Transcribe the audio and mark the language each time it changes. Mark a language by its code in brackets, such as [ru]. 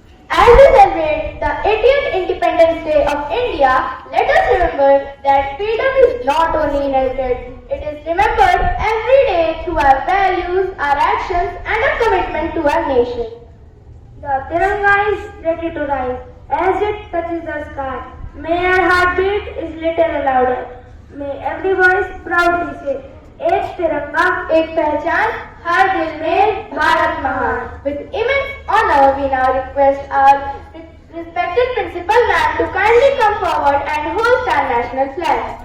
[en] As we celebrate the 80th Independence Day of India, let us remember that freedom is not only inherited, it is remembered every day through our values, our actions, and our commitment to our nation. The Tiranga is ready to rise as it touches the sky. May our heartbeat is little louder. May every voice proudly say, [hi] एक तिरंगा एक पहचान हर दिल में भारत महान. [en] With immense honor, we now request our respected principal ma'am to kindly come forward and hoist our national flag.